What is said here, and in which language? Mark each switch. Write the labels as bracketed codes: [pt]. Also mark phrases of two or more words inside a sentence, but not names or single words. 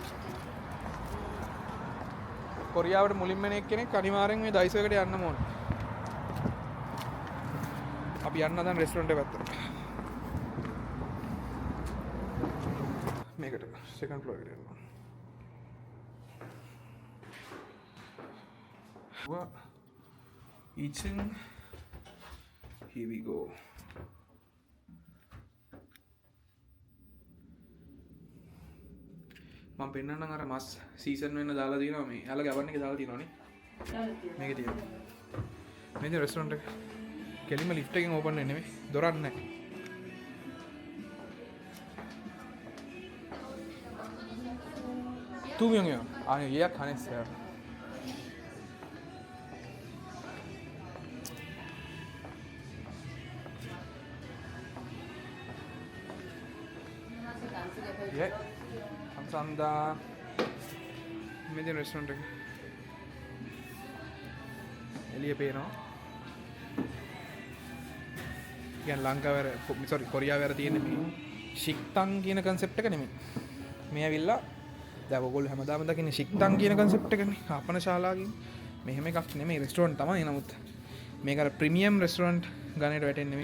[si] කොරියාවට මුලින්ම එන එක්කෙනෙක් අනිවාර්යෙන් මේ ඩයිසෝ එකට යන්න ඕන. අපි යන්න දැන් රෙස්ටොරන්ට් එක පැත්තට. මේකට [en] second floor [si] එකට යනවා. [en] eating. Here we go. [si] මම පෙන්නන්නම් අර මස් සීසන් වෙන්න දාලා තියෙනවා මේ. යාළුවා ගවන් එකේ දාලා තියෙනවනේ. මේකේ තියෙනවා. මේ රෙස්ටොරන්ට් එක. කෙලිම ලිෆ්ට් එකෙන් ඕපන් වෙන්නේ නෙමෙයි. දොරක් නැහැ. [ko] 두 명이요. 아니 예약 안 했어요. 예, 감사합니다. 메디언 레스토랑트 [si] එළිය පේනවා. කියන්නේ ලංකාවේ සෝරි කොරියාවේ අර තියෙන මේ ශික්තන් කියන concept එක නෙමෙයි. මේ ඇවිල්ලා දැන් ඔයගොල්ලෝ හැමදාම දකින්නේ ශික්තන් කියන concept එකනේ. ආපන ශාලාවකින් මෙහෙම එකක් නෙමෙයි රෙස්ටොරන්ට් තමයි. නමුත් මේක අර [en] premium restaurant [si] ගණේට වැටෙන්නේ නෙමෙයි.